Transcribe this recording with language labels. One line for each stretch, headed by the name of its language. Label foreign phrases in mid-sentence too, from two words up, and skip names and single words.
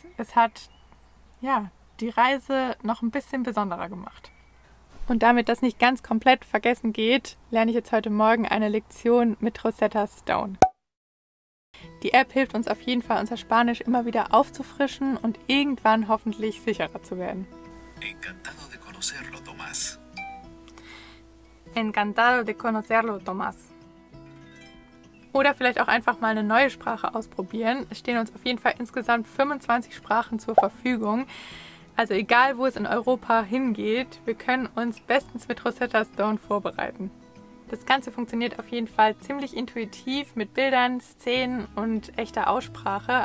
German: Es hat ja die Reise noch ein bisschen besonderer gemacht. Und damit das nicht ganz komplett vergessen geht, lerne ich jetzt heute Morgen eine Lektion mit Rosetta Stone. Die App hilft uns auf jeden Fall, unser Spanisch immer wieder aufzufrischen und irgendwann hoffentlich sicherer zu werden.
Spanish: Encantado de conocerlo, Tomás. Encantado de conocerlo, Tomás.
German: Oder vielleicht auch einfach mal eine neue Sprache ausprobieren. Es stehen uns auf jeden Fall insgesamt 25 Sprachen zur Verfügung. Also egal, wo es in Europa hingeht, wir können uns bestens mit Rosetta Stone vorbereiten. Das Ganze funktioniert auf jeden Fall ziemlich intuitiv mit Bildern, Szenen und echter Aussprache.